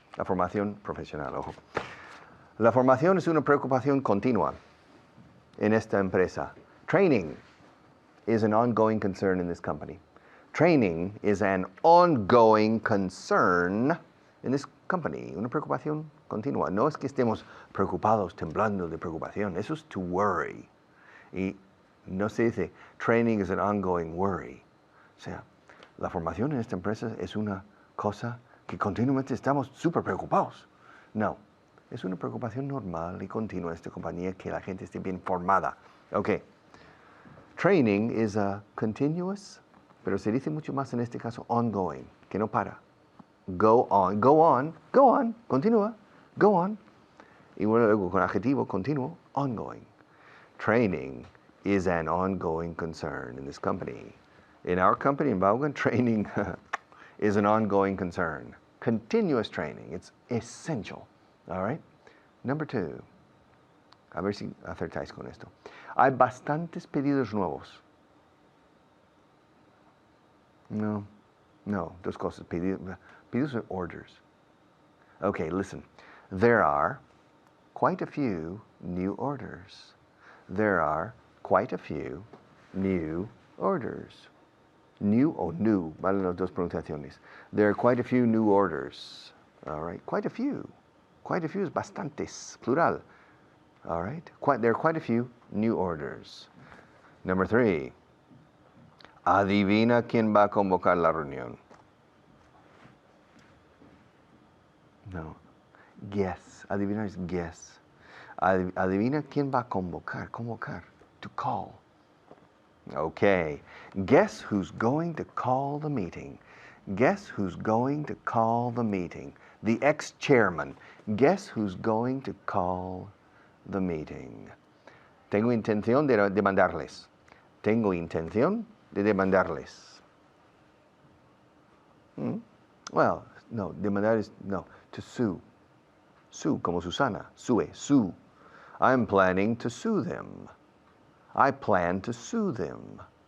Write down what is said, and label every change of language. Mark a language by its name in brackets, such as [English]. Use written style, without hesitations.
[Spanish] La formación profesional, ojo. La formación es una preocupación continua en esta empresa. [English] Training is an ongoing concern in this company. Training is an ongoing concern in this company. [Spanish] Una preocupación continua. No es que estemos preocupados, temblando de preocupación. Eso es to worry. Y no se dice, [English] training is an ongoing worry. [Spanish] O sea, la formación en esta empresa es una cosa que continuamente estamos súper preocupados. No, es una preocupación normal y continua en esta compañía que la gente esté bien formada. Ok. [English] Training is a continuous, [Spanish] pero se dice mucho más en este caso ongoing, que no para. [English] Go on, continúa, go on. [Spanish] Y luego con adjetivo continuo, ongoing. [English] Training is an ongoing concern in this company. In our company, in Vaughan, training is an ongoing concern. Continuous training, it's essential. All right? Number 2. [Spanish] A ver si acertáis con esto. Hay bastantes pedidos nuevos. No, dos cosas. [English] Pedidos are orders. Okay, listen. There are quite a few new orders. There are quite a few new orders. New o new, [Spanish] valen las dos pronunciaciones. [English] There are quite a few new orders. All right, quite a few. Quite a few is bastantes, plural. All right, there are quite a few new orders. Number 3. [Spanish] Adivina quién va a convocar la reunión. [English] No, guess. [Spanish] Adivinar is guess. Adivina quién va a convocar. [English] Convocar, to call. Okay, guess who's going to call the meeting. Guess who's going to call the meeting. The ex-chairman. Guess who's going to call the meeting. [Spanish] Tengo intención de demandarles. Tengo intención de demandarles. [English] Well, no, demandar is, no, to sue. Sue, [Spanish] como Susana. [English] Sue. I'm planning to sue them. I plan to sue them.